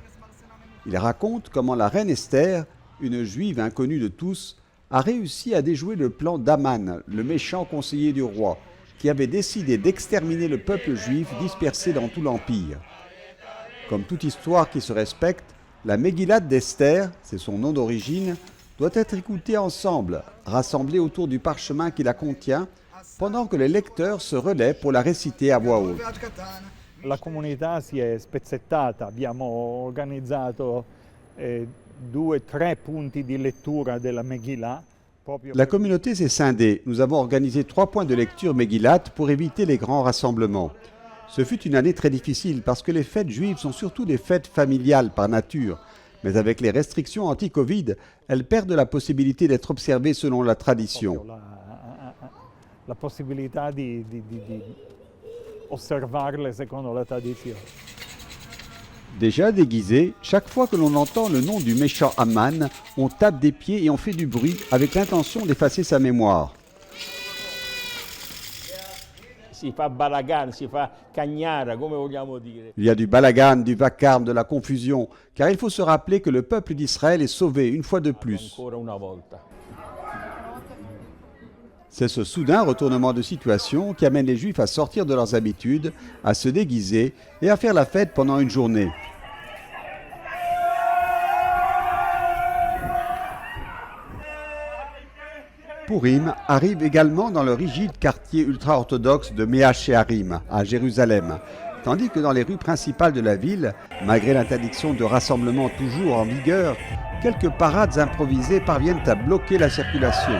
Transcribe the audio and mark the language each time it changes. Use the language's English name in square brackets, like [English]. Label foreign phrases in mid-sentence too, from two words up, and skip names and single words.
[French] Il raconte comment la reine Esther, une juive inconnue de tous, a réussi à déjouer le plan d'Aman, le méchant conseiller du roi, qui avait décidé d'exterminer le peuple juif dispersé dans tout l'Empire. Comme toute histoire qui se respecte, la Megillat d'Esther, c'est son nom d'origine, doit être écoutée ensemble, rassemblée autour du parchemin qui la contient, pendant que les lecteurs se relaient pour la réciter à voix haute. [Italian] La comunità si è spezzettata, abbiamo organizzato 2-3 punti di lettura della Megillah. [French] La communauté s'est scindée. Nous avons organisé 3 points de lecture Megillat pour éviter les grands rassemblements. Ce fut une année très difficile parce que les fêtes juives sont surtout des fêtes familiales par nature. Mais avec les restrictions anti-Covid, elles perdent la possibilité d'être observées selon la tradition. [Italian] La possibilità di osservarle secondo la tradizione. [French] Déjà déguisé, chaque fois que l'on entend le nom du méchant Aman, on tape des pieds et on fait du bruit avec l'intention d'effacer sa mémoire. [Italian] Si fa balagan, si fa cagnara, come vogliamo dire. [French] Il y a du balagan, du vacarme, de la confusion, car il faut se rappeler que le peuple d'Israël est sauvé une fois de plus. [Italian] Ancora una volta. [French] C'est ce soudain retournement de situation qui amène les Juifs à sortir de leurs habitudes, à se déguiser et à faire la fête pendant une journée. Purim arrive également dans le rigide quartier ultra-orthodoxe de Mea Shearim, à Jérusalem, tandis que dans les rues principales de la ville, malgré l'interdiction de rassemblement toujours en vigueur, quelques parades improvisées parviennent à bloquer la circulation.